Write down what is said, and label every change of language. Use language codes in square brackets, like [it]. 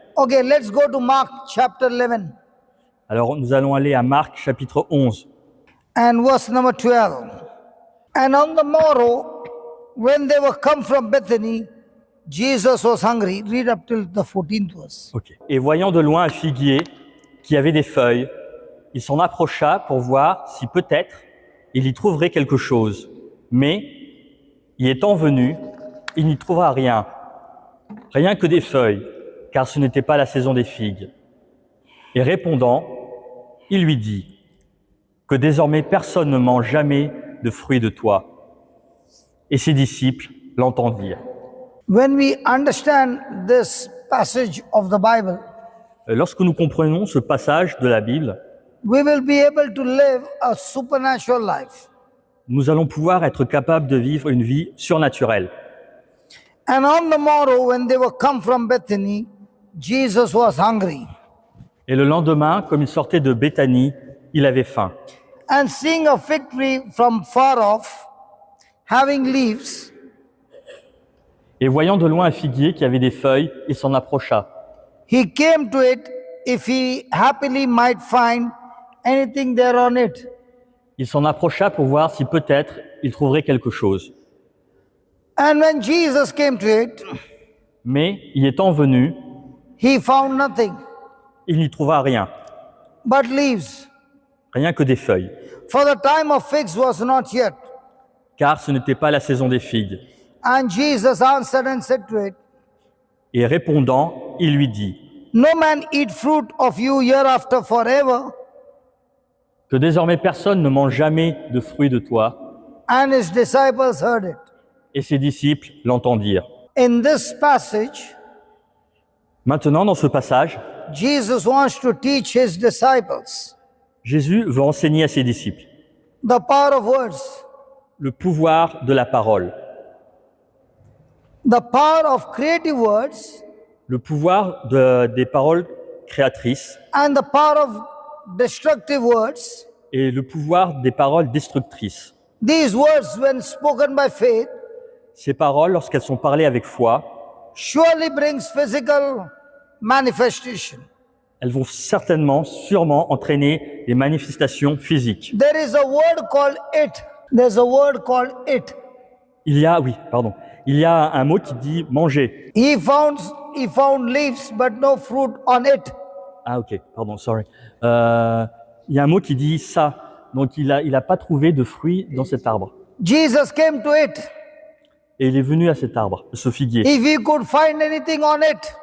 [en] Okay, let's go to Mark chapter 11 [fr] Alors nous allons aller à Marc chapitre 11. [en] and verse number 12. And on the morrow, when they were come from Bethany, Jesus was hungry. Read up till the 14th verse. Ok. [fr] Et voyant de loin un figuier qui avait des feuilles, il s'en approcha pour voir si peut-être il y trouverait quelque chose. Mais, y étant venu, il n'y trouva rien, rien que des feuilles, car ce n'était pas la saison des figues. Et répondant, il lui dit que désormais personne ne mange jamais de fruits de toi. Et ses disciples l'entendirent. [en] When we understand this passage of the Bible, [fr] Lorsque nous comprenons ce passage de la Bible, [en] we will be able to live a supernatural life. [fr] nous allons pouvoir être capables de vivre une vie surnaturelle. [en] And on the morrow, when they were come from Bethany, Jesus was hungry. [fr] Et le lendemain, comme il sortait de Béthanie, il avait faim. [en] And seeing a fig tree from far off, having leaves, [fr] Et voyant de loin un figuier qui avait des feuilles, il s'en approcha. [en] he came to it if he happily might find anything there on it. [fr] Il s'en approcha pour voir si peut-être il trouverait quelque chose. [en] And when Jesus came to it, [fr] Mais, y étant venu, [en] he found nothing [fr] il n'y trouva rien, [en] but leaves, [fr] rien que des feuilles, [en] for the time of figs was not yet. [fr] car ce n'était pas la saison des figues. [en] And Jesus answered and said to it, [fr] Et répondant, il lui dit [en] no man eat fruit of you hereafter forever. [fr] que désormais personne ne mange jamais de fruits de toi. [en] And his disciples heard it. [fr] Et ses disciples l'entendirent. [en] In this passage, [fr] Maintenant, dans ce passage, [en] Jesus wants to teach his disciples [fr] Jésus veut enseigner à ses disciples [en] the power of words, [fr] le pouvoir de la parole, [en] the power of creative words, [fr] le pouvoir des paroles créatrices [en] and the power of destructive words. [fr] et le pouvoir des paroles destructrices. [en] These words, when spoken by faith, [fr] Ces paroles, lorsqu'elles sont parlées avec foi, [en] surely brings physical manifestation. [fr] elles vont certainement, sûrement entraîner des manifestations physiques. [en] There is a word called it. There's a word called it. [fr] Il y a un mot qui dit manger. [en] He found leaves, but no fruit on it. [fr] Ah ok, pardon, sorry. Il y a un mot qui dit ça. Donc il a pas trouvé de fruits dans cet arbre. [en] Jesus came to it. [fr] Et il est venu à cet arbre, ce figuier, [en] If he could find anything on it.